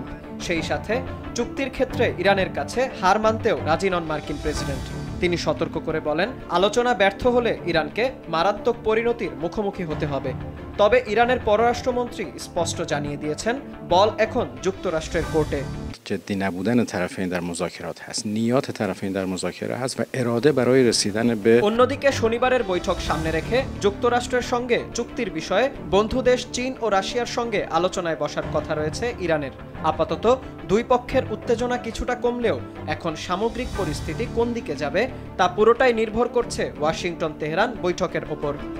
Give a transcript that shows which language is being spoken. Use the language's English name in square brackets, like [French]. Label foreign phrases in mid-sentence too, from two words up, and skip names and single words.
[Bangla] সেই সাথে চুক্তির ক্ষেত্রে ইরানের কাছে হার মানতেও রাজি নন মার্কিন প্রেসিডেন্ট। তিনি সতর্ক করে বলেন, আলোচনা ব্যর্থ হলে ইরানকে মারাত্মক পরিণতির মুখোমুখি হতে হবে। তবে ইরানের পররাষ্ট্রমন্ত্রী স্পষ্ট জানিয়ে দিয়েছেন, বল এখন যুক্তরাষ্ট্রের কোর্টে। [Persian] جدی نبودن طرفین در مذاکرات هست، نیات طرفین در مذاکره هست و اراده برای رسیدن به [Bangla] অন্যদিকে শনিবারের বৈঠক সামনে রেখে যুক্তরাষ্ট্রের সঙ্গে চুক্তির বিষয়ে বন্ধু দেশ চীন ও রাশিয়ার সঙ্গে আলোচনায় বসার কথা রয়েছে ইরানের। আপাতত দুই পক্ষের উত্তেজনা কিছুটা কমলেও এখন সামগ্রিক পরিস্থিতি কোন দিকে যাবে তা পুরোটাই নির্ভর করছে ওয়াশিংটন তেহরান বৈঠকের ওপর।